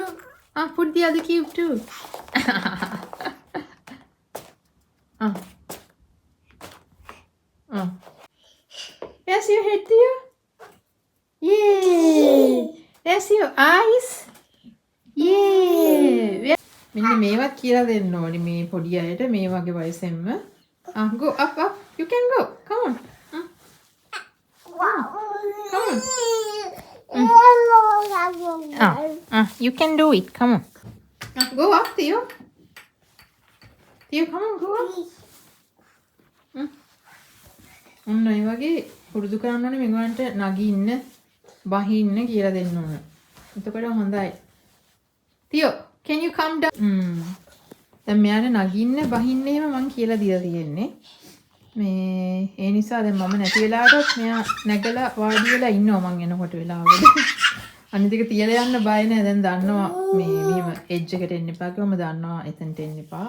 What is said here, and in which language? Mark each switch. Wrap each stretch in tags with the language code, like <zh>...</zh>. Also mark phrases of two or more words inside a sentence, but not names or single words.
<en>Ah, put the other cube too. Ah. Ah. There's your head, dear. Yay! There's your eyes. Yay!</en> <si>මෙන්න මේවත් කියලා දෙන්න ඕනි මේ පොඩි අයට මේ වගේ වයසෙන්ම.</si> <en>Go up, up. You can go. Come on. Come on. You can do it. Come on. Go up, Theo. Theo, come on, go up.</en> <si>ඔන්න ඒ වගේ පුරුදු කරන්න ඕනේ මේගොල්ලන්ට නගින්න, බහින්න කියලා දෙන්න ඕන. එතකොට හොඳයි.</si> <en>Theo, can you come down?</en> <si>දැන් මෙයාට නගින්න බහින්න එහෙම මං කියලා දීලා තියෙන්නේ. මේ ඒ නිසා දැන් මම නැති වෙලාවටත් මෙයා නැගලා වාඩි වෙලා ඉන්නවා මං එනකොට වෙලාවකට. අනිත් එක තියලා යන්න බය නෑ. දැන් දන්නවා මේ මෙහෙම එජ් එකට එන්න එපා කිව්වම දන්නවා එතනට එන්න එපා.</si>